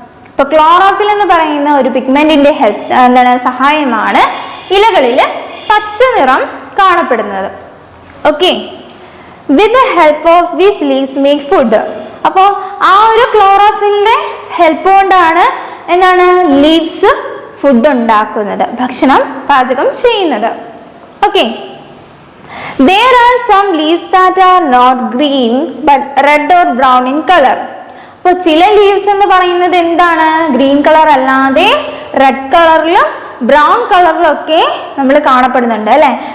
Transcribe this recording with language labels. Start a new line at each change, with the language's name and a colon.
Malayalam: ഇപ്പൊ ക്ലോറോഫിൽ എന്ന് പറയുന്ന ഒരു പിഗ്മെന്റിന്റെ സഹായമാണ് ഇലകളിൽ പച്ച നിറം കാണപ്പെടുന്നത്.
English: Okay, with the help of these leaves make food.
Malayalam: അപ്പോൾ ആ ഒരു ക്ലോറോഫിലിന്റെ ഹെൽപ്പ് കൊണ്ടാണ് ലീവ്സ് ഫുഡ് ഉണ്ടാക്കുന്നത്, ഭക്ഷണം പാചകം ചെയ്യുന്നത്.
English: Okay, there are some leaves that are not green but red or brown in color.
Malayalam: അപ്പോൾ ചില ലീവ്സ് എന്ന് പറയുന്നത് എന്താണ്, ഗ്രീൻ കളർ അല്ലാതെ റെഡ് കളറിലും ബ്രൗൺ കളറിലൊക്കെ നമ്മൾ കാണപ്പെടുന്നുണ്ട് അല്ലെ.